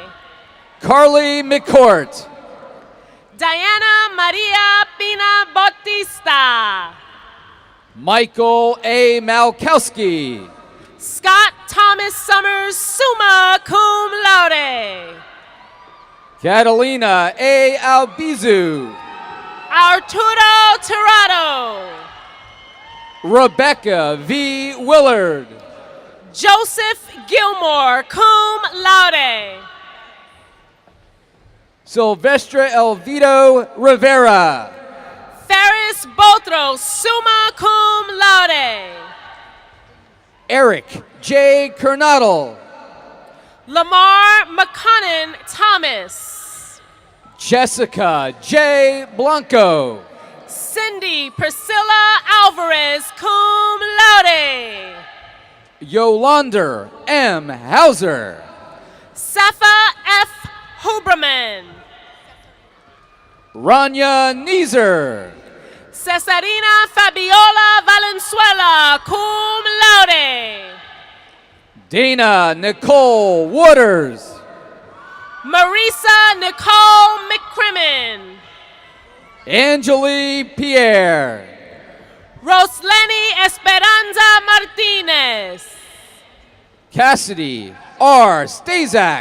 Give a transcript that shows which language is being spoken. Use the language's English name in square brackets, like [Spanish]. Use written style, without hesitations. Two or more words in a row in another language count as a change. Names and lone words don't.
[English] Carly McCourt. Diana Maria Pina Bautista. Michael A. Malkowski. Scott Thomas Summers, [Latin] summa cum laude. [English] Catalina A. Albizu. Arturo Tirado. Rebecca V. Willard. Joseph Gilmore, [Latin] cum laude. [English] Silvestre Elvito Rivera. Ferris Botros, [Latin] summa cum laude. [English] Eric J. Kernodle. Lamar McConnon Thomas. Jessica J. Blanco. Cindy Priscilla Alvarez, [Latin] cum laude. [English] Yolander M. Hauser. Safa F. Huberman. Rania Neezer. Cesarina Fabiola Valenzuela, [Latin] cum laude. [English] Dana Nicole Waters. Marisa Nicole McCrimmon. Angeli Pierre. Rosleni Esperanza Martinez. Cassidy R. Stazak.